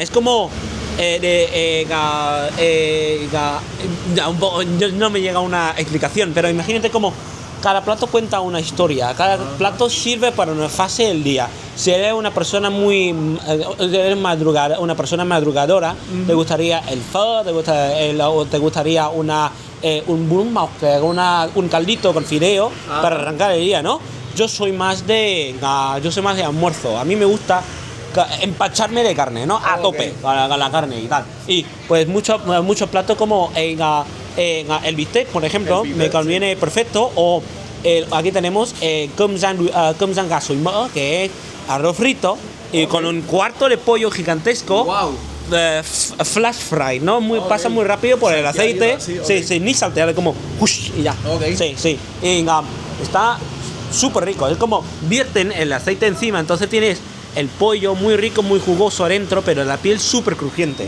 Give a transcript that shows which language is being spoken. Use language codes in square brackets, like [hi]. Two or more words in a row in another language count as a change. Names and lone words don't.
[es] Es como no me llega una explicación, pero imagínate como cada plato cuenta una historia, cada plato sirve para una fase del día. Si eres una persona una persona madrugadora, te gustaría el pho, te gustaría un [vi] bún mọc, [es] un caldito con fideo para arrancar el día, ¿no? Yo soy más de almuerzo. A mí me gusta empacharme de carne, ¿no? A tope con la carne y tal. Y pues muchos platos como el bistec, por ejemplo, me conviene perfecto. O aquí tenemos [vi] cơm rang gà xối mỡ, [es] que es arroz frito y con un cuarto de pollo gigantesco. Wow. [en] Flash fry, ¿no? [es] Pasa muy rápido por el aceite. Sí, ni saltear, como ¡ush! Y ya. Okay. Sí. Y está súper rico. Es como vierten el aceite encima, entonces tienes el pollo muy rico, muy jugoso adentro, pero la piel súper crujiente.